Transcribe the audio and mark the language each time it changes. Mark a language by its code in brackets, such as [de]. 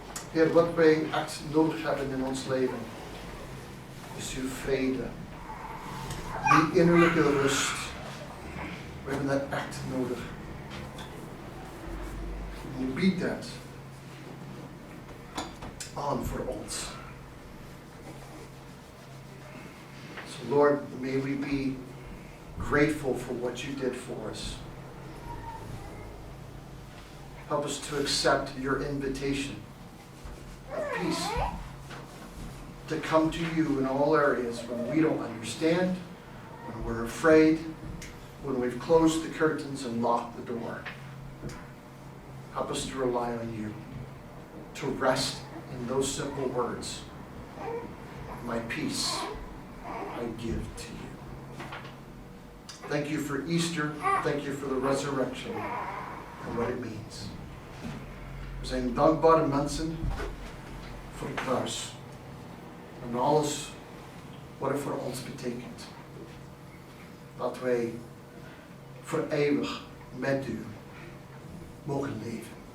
[nl] Heer, wat wij echt nodig hebben in ons leven, is uw vrede. Die innerlijke rust. We hebben dat echt nodig. En u biedt dat aan voor ons. [en] So Lord, may we be grateful for what you did for us. Help us to accept your invitation of peace, to come to you in all areas when we don't understand, when we're afraid, when we've closed the curtains and locked the door. Help us to rely on you, to rest in those simple words. My peace I give to you. Thank you for Easter. Thank you for the resurrection and what it means. [nl] We zijn dankbare mensen voor het kruis en alles wat het voor ons betekent. Dat wij voor eeuwig met u mogen leven.